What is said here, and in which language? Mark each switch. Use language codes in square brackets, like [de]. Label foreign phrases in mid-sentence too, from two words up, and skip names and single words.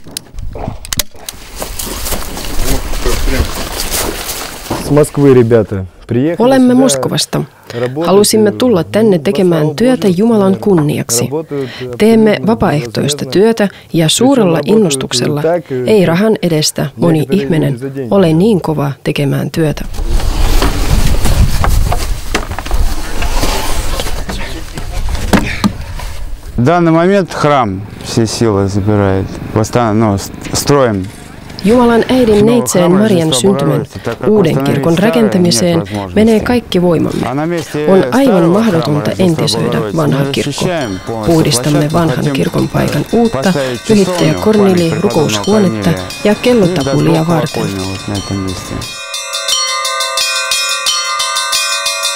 [fi] Olemme Moskovasta. Halusimme tulla tänne tekemään työtä Jumalan kunniaksi. Teemme vapaaehtoista työtä ja suurella innostuksella. Ei rahan edestä moni ihminen ole niin kova tekemään työtä. [ru] В данный момент храм все силы забирает. Строим. [fi] Jumalan äidin neitseen Marian syntymän uuden kirkon rakentamiseen menee kaikki voimamme. On aivan mahdotonta entisöidä vanha kirkko. Puhdistamme vanhan kirkon paikan uutta, pyhittäjä Kornili rukoushuonetta ja kellotapulia varten.